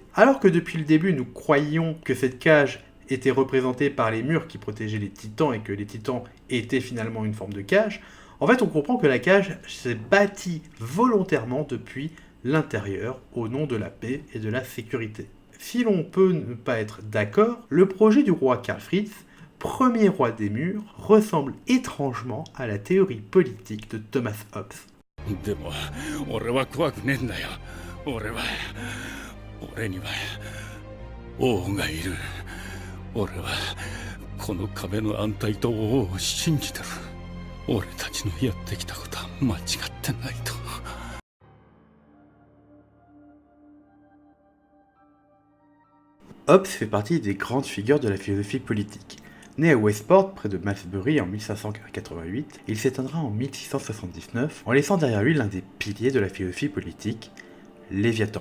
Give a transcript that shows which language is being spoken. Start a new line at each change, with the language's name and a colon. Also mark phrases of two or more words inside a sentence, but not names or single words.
French: Alors que depuis le début nous croyions que cette cage était représentée par les murs qui protégeaient les titans et que les titans étaient finalement une forme de cage, en fait on comprend que la cage s'est bâtie volontairement depuis l'intérieur au nom de la paix et de la sécurité. Si l'on peut ne pas être d'accord, le projet du roi Karl Fritz, premier roi des murs, ressemble étrangement à la théorie politique de Thomas Hobbes.
Japanese: でも俺は怖くねえんだよ。俺には王がいる。俺はこの壁の安泰と王を信じてる。俺たちのやってきたことは間違ってないと。
French: Hobbes fait partie des grandes figures de la philosophie politique. Né à Westport, près de Malmesbury en 1588, il s'éteindra en 1679 en laissant derrière lui l'un des piliers de la philosophie politique, Léviathan.